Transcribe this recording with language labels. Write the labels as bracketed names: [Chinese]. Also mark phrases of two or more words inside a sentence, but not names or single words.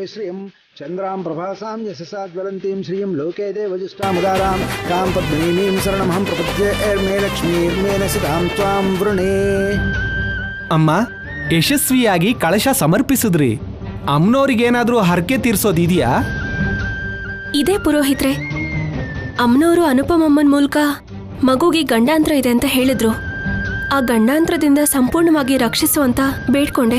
[Sanskrit] श्रियं चन्द्रां प्रभासां यशसा ज्वलन्तीं श्रियं लोके देवजुष्टामुदारां तां पद्मिनीं शरणमहं प्रपद्ये ऐर्मे लक्ष्मीर्मेन सितां त्वां वृणे. [Kannada] ಅಮ್ಮ ಯಶಸ್ವಿಯಾಗಿ ಕಳಶ ಸಮರ್ಪಿಸಿದ್ರಿ. ಅಮ್ಮನವ್ರಿಗೇನಾದ್ರೂ ಹರಕೆ ತೀರ್ಸೋದಿದೆಯಾ? ಇದೇ ಪುರೋಹಿತ್ರೆ, ಅಮ್ಮನವರು ಅನುಪಮಮ್ಮನ ಮೂಲಕ ಮಗುಗೆ ಗಂಡಾಂತರ ಇದೆ ಅಂತ ಹೇಳಿದ್ರು. ಆ ಗಂಡಾಂತರದಿಂದ ಸಂಪೂರ್ಣವಾಗಿ ರಕ್ಷಿಸುವಂತ ಬೇಡ್ಕೊಂಡೆ.